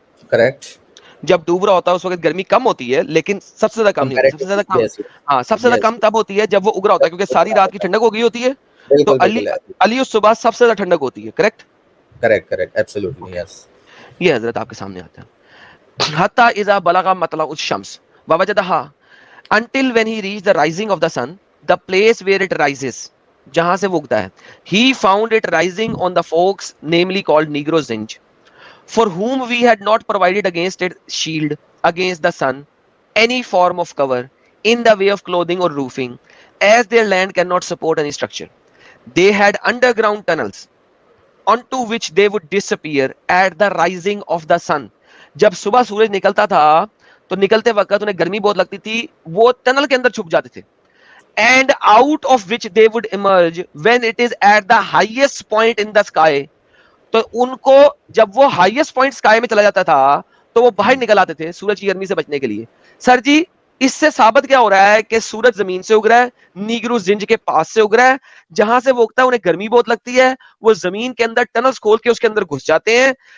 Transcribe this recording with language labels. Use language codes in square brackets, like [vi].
[en] Correct. [ur] جب ڈوب رہا ہوتا ہے اس وقت گرمی کم ہوتی ہے, لیکن سب سے زیادہ کم نہیں ہوتی. سب سے زیادہ کم, ہاں سب سے زیادہ کم تب ہوتی ہے جب وہ اگ رہا ہوتا ہے, کیونکہ ساری رات کی ٹھنڈک ہو گئی ہوتی ہے, تو علی اس صبح سب سے زیادہ ٹھنڈک ہوتی ہے, کریکٹ؟ [en] Correct correct absolutely yes. [ur] یہ حضرت آپ کے سامنے آتا ہے. [ar] حتی اذا بلغ مطلع الشمس ووجدها [en] until when he reached the rising of the sun, the place where it rises, [ur] جہاں سے وہ اگتا ہے, [en] he found it rising on the forks namely called Negro Zinj, for whom we had not provided against it shield against the sun, any form of cover in the way of clothing or roofing, as their land cannot support any structure. They had underground tunnels onto which they would disappear at the rising of the sun. [ur] جب صبح سورج نکلتا تھا تو نکلتے وقت انہیں گرمی بہت لگتی تھی, وہ ٹنل کے اندر چھپ جاتے تھے. [en] And out of which they would emerge when it is at the highest point in the sky. [ur] تو ان کو جب وہ ہائیسٹ پوائنٹ اسکائی میں چلا جاتا تھا تو وہ باہر نکل آتے تھے سورج کی گرمی سے بچنے کے لیے. سر جی اس سے ثابت کیا ہو رہا ہے کہ سورج زمین سے اگ رہا ہے, نیگرو زنج کے پاس سے اگ رہا ہے, جہاں سے وہ اگتا ہے انہیں گرمی بہت لگتی ہے, وہ زمین کے اندر ٹنلز کھول کے اس کے اندر گھس جاتے ہیں.